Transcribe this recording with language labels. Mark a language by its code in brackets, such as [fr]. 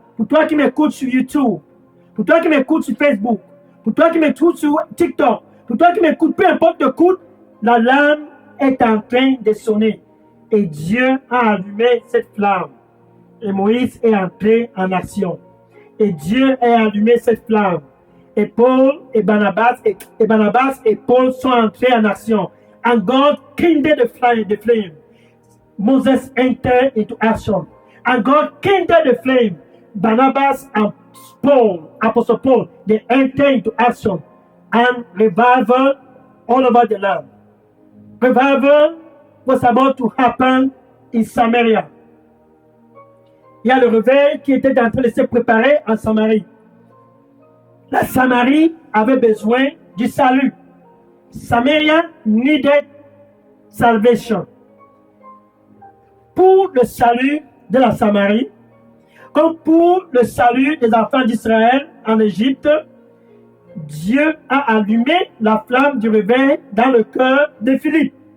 [fr] Pour toi qui m'écoutes sur YouTube, pour toi qui m'écoutes sur Facebook, pour toi qui m'écoutes sur TikTok, pour toi qui m'écoutes, peu importe l'écoute, la lame est en train de sonner. Et Dieu a allumé cette flamme. Et Moïse est entré en action. Et Dieu a allumé cette flamme. Et Paul et Barnabas et Paul sont entrés en action. [en] And God kindled the flame. Moses entered into action. And God kindled the flame. Barnabas and Paul, Apostle Paul, they entered into action. And revival all over the land. Revival was about to happen in Samaria. [fr] Il y a le réveil qui était en train de se préparer en Samarie. La Samarie avait besoin du salut. [en] Samaria needed salvation. [fr] Pour le salut de la Samarie, comme pour le salut des enfants d'Israël en Égypte, Dieu a allumé la flamme du réveil dans le cœur de Philippe.